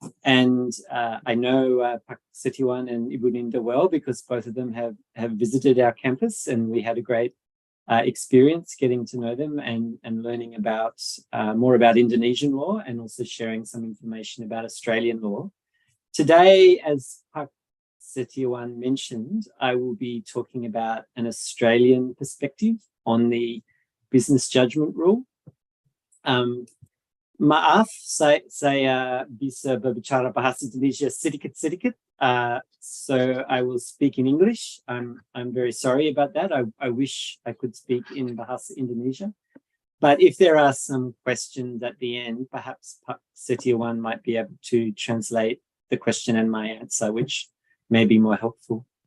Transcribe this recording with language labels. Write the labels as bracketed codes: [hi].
[en] And I know Pak Setiawan and Ibu Ninda well because both of them have visited our campus, and we had a great experience getting to know them and learning about more about Indonesian law, and also sharing some information about Australian law. Today, as Pak Setiawan mentioned, I will be talking about an Australian perspective on the business judgment rule. [id] Maaf, saya bisa berbicara bahasa Indonesia sedikit-sedikit. [en] So I will speak in English. I'm very sorry about that. I wish I could speak in Bahasa Indonesia. But if there are some questions at the end, perhaps Pak Setiawan might be able to translate the question and my answer, which may be more helpful.